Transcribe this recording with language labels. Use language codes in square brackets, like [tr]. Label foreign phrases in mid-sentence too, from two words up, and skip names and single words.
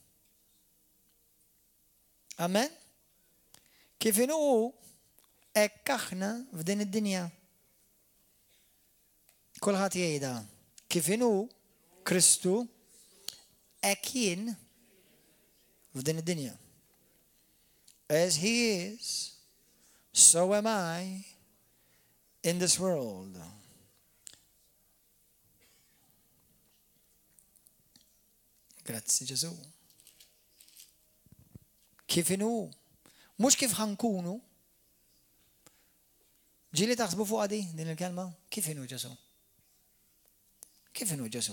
[mt] Amen? Kif inhu hekk aħna f'din id-dinja. Kulħadd jgħidha. Kif inhu Kristu hekk jien f'din id-dinja. [en] As he is, so am I in this world. [mt] Grazzi Ġesu. Kif inhu, mhux kif ħankunu. Ġieli taħsbu fuq din il-kelma? Kif inhu Ġesu? Kif inhu Ġesu?